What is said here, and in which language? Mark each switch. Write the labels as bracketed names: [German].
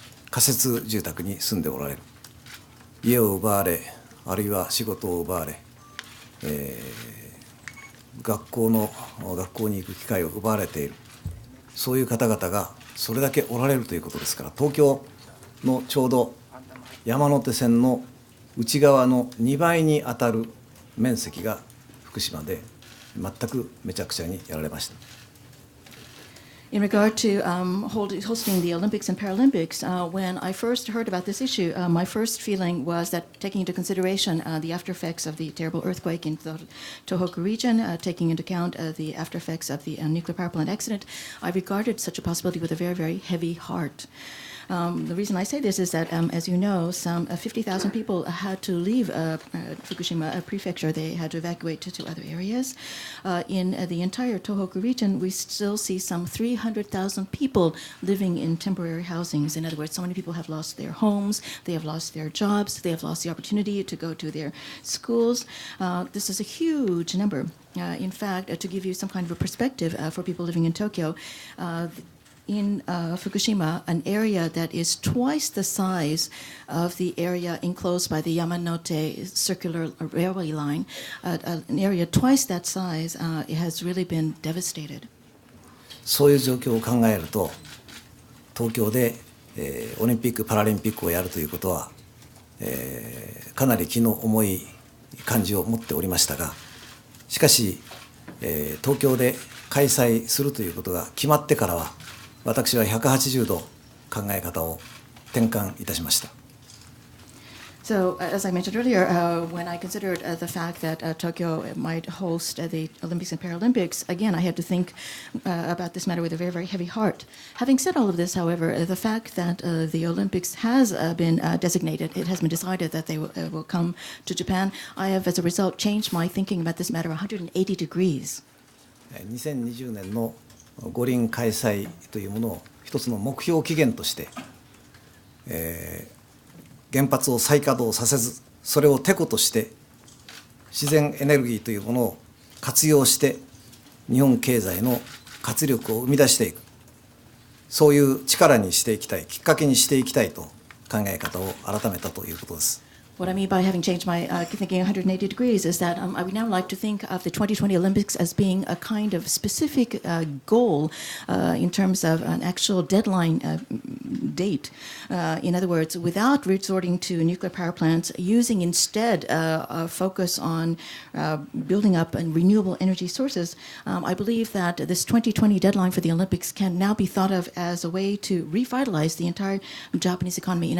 [Japanese] 仮設住宅に住んでおられる、家を奪われ、あるいは仕事を奪われ、学校に行く機会を奪われている、そういう方々がそれだけおられるということですから、東京のちょうど山手線の内側の2倍に当たる面積が福島で全くめちゃくちゃにやられました。 [English] In regard to hosting the Olympics and Paralympics, when I first heard about this issue, my first feeling was that taking into consideration the after effects of the terrible earthquake in the Tohoku region, taking into account the after effects of the nuclear power plant accident, I regarded such a possibility with a very, very heavy heart. The reason I say this is that, as you know, some 50,000 people had to leave Fukushima prefecture. They had to evacuate to other areas. In the entire Tohoku region, we still see some 300,000 people living in temporary housings. In other words, so many people have lost their homes, they have lost their jobs, they have lost the opportunity to go to their schools. This is a huge number. In fact, to give you some kind of a perspective for people living in Tokyo, in Fukushima, an area that is twice the size of the area enclosed by the Yamanote circular railway line, an area twice that size, it has really been devastated. [Japanese] そういう状況を考えると、東京で、オリンピック・パラリンピックをやるということは、かなり気の重い感じを持っておりましたが、しかし、東京で開催するということが決まってからは、私は180度考え方を転換いたしました。 [English] So, as I mentioned earlier, when I considered the fact that Tokyo might host the Olympics and Paralympics, again, I had to think about this matter with a very, very heavy heart. Having said all of this, however, the fact that the Olympics has been designated, it has been decided that they will come to Japan, I have, as a result, changed my thinking about this matter 180 degrees. [Japanese] 2020年の五輪開催というものを一つの目標期限として、原発を再稼働させず、それをてことして自然エネルギーというものを活用して日本経済の活力を生み出していく、そういう力にしていきたい、きっかけにしていきたいと考え方を改めたということです。 [English] What I mean by having changed my thinking 180 degrees is that I would now like to think of the 2020 Olympics as being a kind of specific goal in terms of an actual deadline date. In other words, without resorting to nuclear power plants, using instead a focus on building up renewable energy sources, I believe that this 2020 deadline for the Olympics can now be thought of as a way to revitalize the entire Japanese economy.